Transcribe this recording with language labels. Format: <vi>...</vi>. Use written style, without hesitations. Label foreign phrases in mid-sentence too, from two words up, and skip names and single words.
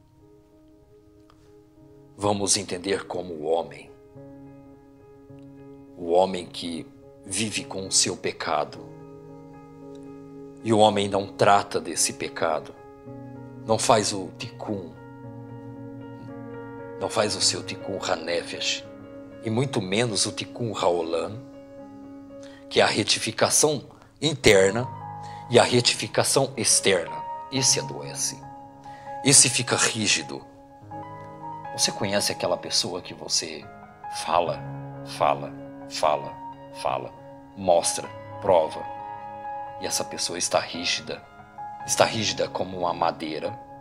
<pt>Vamos entender como o homem que vive com o seu pecado, e o homem não trata desse pecado, não faz o tikkun, não faz o seu</pt> <he>tikkun hanefesh,</he> <pt>e muito menos o</pt> <he>tikkun haolam,</he> <pt>que é a retificação interna e a retificação externa. Esse adoece, esse fica rígido. Você conhece aquela pessoa que você fala, mostra, prova, e essa pessoa está rígida como uma madeira?</pt>